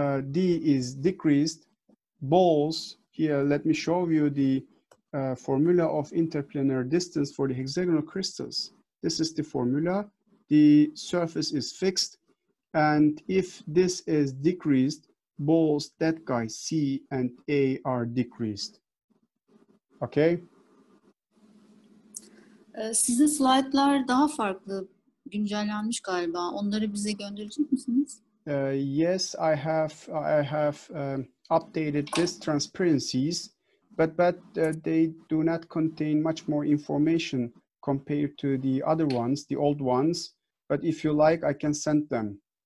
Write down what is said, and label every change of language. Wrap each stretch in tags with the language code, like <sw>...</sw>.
<en>D is decreased, balls, here let me show you the formula of interplanar distance for the hexagonal crystals. This is the formula. The surface is fixed, and if this is decreased, balls, that guy C and A are decreased. Okay?</en> <tr>Sizin slaytlar daha farklı, güncellenmiş galiba. Onları bize gönderecek misiniz?</tr> <en>Yes, I have updated these transparencies, but they do not contain much more information compared to the other ones, the old ones. But if you like, I can send them.</en>